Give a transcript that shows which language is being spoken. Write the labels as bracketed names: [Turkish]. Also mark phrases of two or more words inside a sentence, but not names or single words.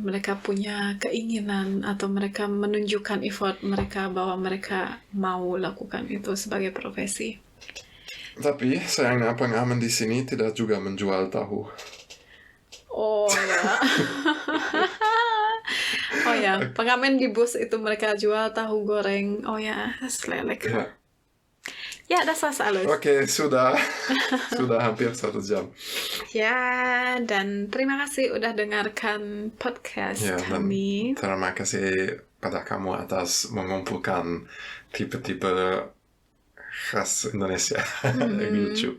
[Indonesian] Mereka punya keinginan atau mereka menunjukkan effort mereka bahwa mereka mau lakukan itu sebagai profesi. Tapi sayangnya pengamen di sini tidak juga menjual tahu. Oh ya. Oh ya, pengamen di bus itu mereka jual tahu goreng. Oh ya, selelek. Ya, [German] das war's alles. [Indonesian] Oke, sudah hampir 1 jam. Ya, dan terima kasih udah dengarkan podcast kami. Terima kasih pada kamu atas mengumpulkan tipe-tipe khas Indonesia di YouTube.